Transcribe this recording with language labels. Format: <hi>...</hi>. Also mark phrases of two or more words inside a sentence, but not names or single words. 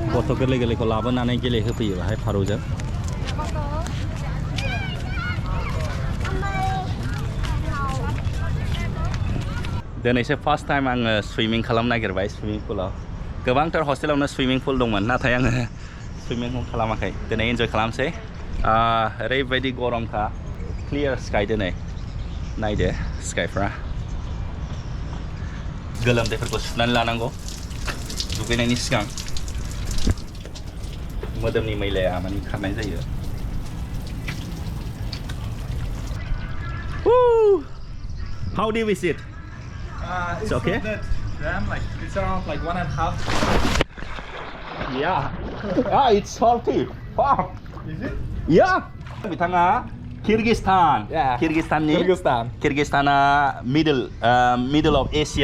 <brx>गथ' गोरलै गोरलैखौ लाबोनानै गेलेहोफैयो बाहाय फारौजों दिनैसो</brx> <en>first time</en> <brx>आङो सुइमिं खालामनो नागिरबाय सुइमिं पुलाव गोबांथार हस्टेलावनो</brx> <en>swimming pool</en> <brx>दंमोन नाथाय आङो सुइमिंखौ खालामाखै दिनै एन्जय खालामसै ओरैबायदि गरमखा</brx> <en>clear sky</en> <brx>दिनै नायदो स्काइफ्रा गोलोमदैफोरखौ सुनानै लानांगौ दुगैनायनि सिगां मोदोमनि मैलाया माने खारनाय जायो</brx> <en>How do you visit? It's okay? It's around like 1.5. Yeah. It's salty. Wow. Is it? Yeah. बिथाङा Kyrgyzstan. Yeah. Kyrgyzstana middle of Asia.</en>